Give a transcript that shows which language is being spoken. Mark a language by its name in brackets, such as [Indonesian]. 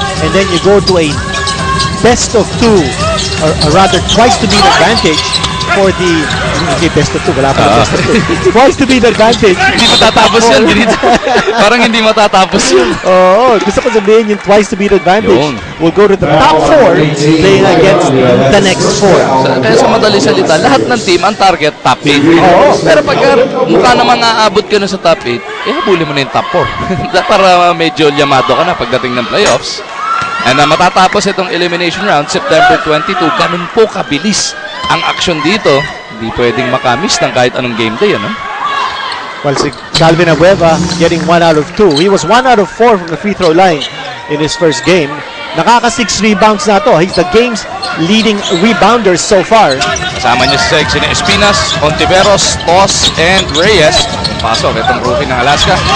[English] And then you go to a best of two, or rather twice to be the advantage for the best of two, [Filipino] wala pa best of two. [English] Twice to be the advantage. [Filipino] Hindi matatapos yan, parang hindi matatapos yan. Oo, gusto ko sabihin yung [English] twice to be the advantage. We'll go to the top 4 playing against the next 4. [Filipino] Kaya sa madali salita, lahat ng team ang target top 8. Pero pag mukha naman aabot ka na sa top 8, habulin mo na yung top 4. Para medyo yamado ka na pagdating ng playoffs. And matatapos itong elimination round, September 22, ganun po kabilis ang action dito. Hindi pwedeng makamiss ng kahit anong game day, ano? [English] Well, si Calvin Abueva getting 1 out of 2. He was 1 out of 4 from the free throw line in his first game. [Filipino] Nakaka-6 rebounds na to. [English] He's the game's leading rebounder so far. [Filipino] Kasama niya si Espinas, Ontiveros, Tos, and Reyes. Pasok itong rookie ng Alaska.